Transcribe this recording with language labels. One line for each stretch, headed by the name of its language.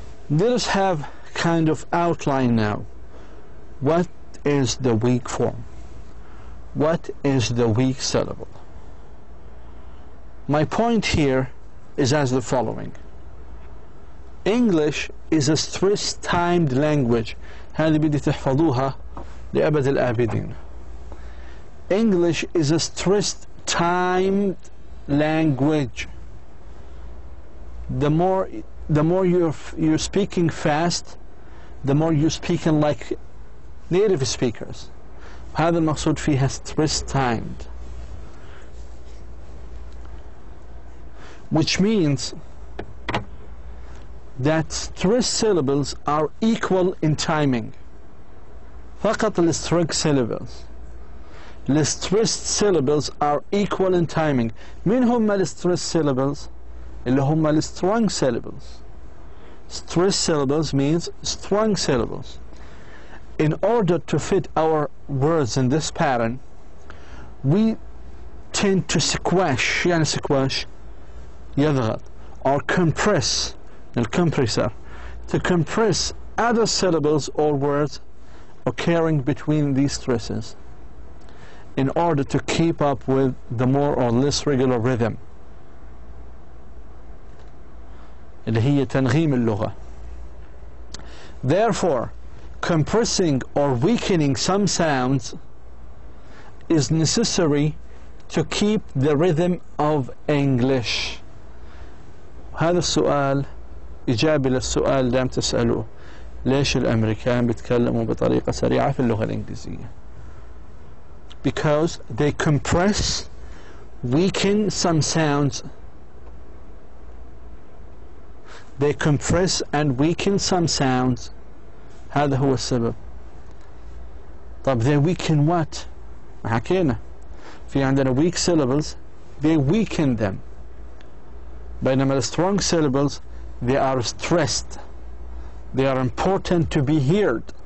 English: Let us have kind of outline now. What is the weak form? What is the weak syllable? My point here is as the following. English is a stress-timed language.
Arabic: هذه بدي تحفظوها لأبد الآبدين.
English: English is a stress-timed language. The more you're speaking fast, the more you're speaking like native speakers.
Arabic: هذا المقصود فيها stress-timed.
English: Which means that stressed syllables are equal in timing.
Arabic: فقط
English: الstressed syllables. The stressed syllables are equal in timing.
Arabic: مين هم الstressed syllables؟ اللي هم الstrong syllables.
English: Stressed syllables means strong syllables. In order to fit our words in this pattern, we tend to squash.
Arabic: يعني
English: squash
Arabic: يضغط
English: or compress الcompressor, to compress other syllables or words occurring between these stresses in order to keep up with the more or less regular rhythm
Arabic: اللي هي تنغيم اللغة.
English: Therefore, compressing or weakening some sounds is necessary to keep the rhythm of English.
Arabic: هذا السؤال إجابة للسؤال دام تسألوه، ليش الأمريكان بيتكلموا بطريقة سريعة في اللغة الإنجليزية؟
English: Because they compress, weaken some sounds. They compress and weaken some sounds.
Arabic: هذا هو السبب. طب
English: they weaken what؟
Arabic: حكينا في عندنا
English: weak syllables, they weaken them.
Arabic: بينما
English: the strong syllables, they are stressed. They are important to be heard.